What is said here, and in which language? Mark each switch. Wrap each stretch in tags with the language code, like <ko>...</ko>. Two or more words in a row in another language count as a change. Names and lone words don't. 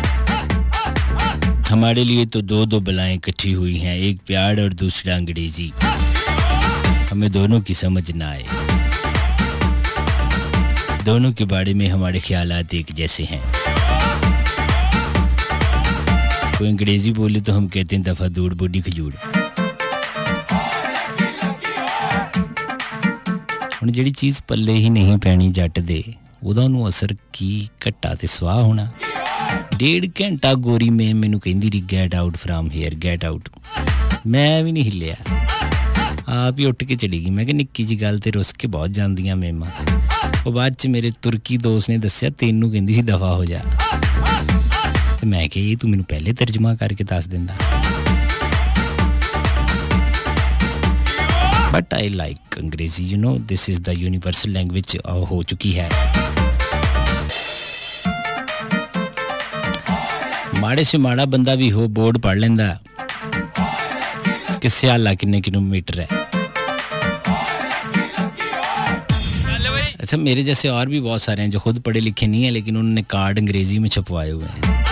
<hi>हमारे लिए तो दो बलाएं इकट्ठी हुई हैं, एक प्यार और दूसरा अंग्रेजी। हमें दोनों की समझ ना आए, दोनों के बारे में हमारे ख्यालात एक जैसे हैं। कोई अंग्रेजी बोले तो हम कहते हैं दफा दूर बूढ़ी खजूर।</hi> <pa>ਹੁਣ ਜਿਹੜੀ ਚੀਜ਼ ਪੱਲੇ ਹੀ ਨਹੀਂ ਪੈਣੀ ਜੱਟ ਦੇ, ਉਹਦਾ ਨੂੰ ਅਸਰ ਕੀ ਘੱਟਾ ਤੇ ਸੁਆਹ ਹੋਣਾ। 1.5 ਘੰਟਾ ਗੋਰੀ ਮੇਂ ਮੈਨੂੰ ਕਹਿੰਦੀ ਰਹੀ</pa> <en>get out from here, get out.</en> <pa>ਮੈਂ ਭੀ ਨਹੀਂ ਹਿੱਲਿਆ, ਆਪ ਹੀ ਉੱਠ ਕੇ ਚਲੀ ਗਈ। ਮੈਂ ਕਿ ਨਿੱਕੀ ਜੀ ਗੱਲ ਤੇ ਰੁੱਸ ਕੇ ਬਹੁਤ ਜਾਂਦੀਆਂ ਮੇਮਾਂ। ਔਰ ਬਾਦ ਚ ਮੇਰੇ ਤੁਰਕੀ ਦੋਸਤ ਨੇ ਦੱਸਿਆ ਤੈਨੂੰ ਕਹਿੰਦੀ ਸੀ ਦਫ਼ਾ ਹੋ ਜਾ। ਤੇ ਮੈਂ ਕਿ ਏ ਤੂੰ ਮੈਨੂੰ ਪਹਿਲੇ ਤਰਜਮਾ ਕਰਕੇ ਦੱਸ ਦਿੰਦਾ।</pa> <en>But I like Angrezi, you know this is the universal language</en> <hi>हो चुकी है।</hi> <pa>ਮਾੜੇ ਸੇ ਮਾੜਾ ਬੰਦਾ ਭੀ ਹੋ ਬੋਰਡ ਪੜ੍ਹ ਲੈਂਦਾ ਕਿ ਸਿਆਲਾ ਕਿੰਨੇ ਕਿਲੋਮੀਟਰ ਹੈ।</pa> <hi>अच्छा, मेरे जैसे और भी बहुत सारे हैं जो खुद पढ़े लिखे नहीं है लेकिन उन्होंने कार्ड अंग्रेजी में छपवाए हुए हैं।</hi>